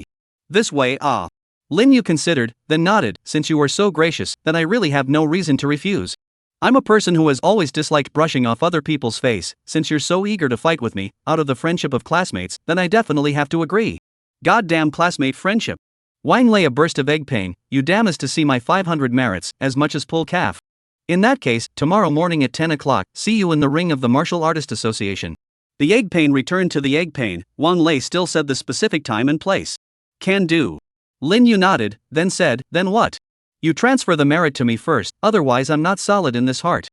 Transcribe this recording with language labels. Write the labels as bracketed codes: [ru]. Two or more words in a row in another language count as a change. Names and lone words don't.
[en] This way, Lin Yu considered, then nodded. Since you are so gracious, then I really have no reason to refuse. I'm a person who has always disliked brushing off other people's face. Since you're so eager to fight with me, out of the friendship of classmates, then I definitely have to agree. Goddamn classmate friendship. Wang Lei a burst of egg pain. You damn is to see my 500 merits, as much as pull calf. In that case, tomorrow morning at 10 o'clock, see you in the ring of the Martial Artist Association. The egg pain returned to the egg pain. Wang Lei still said the specific time and place. Can do. Lin Yu nodded, then said, Then what? You transfer the merit to me first, otherwise I'm not solid in this heart.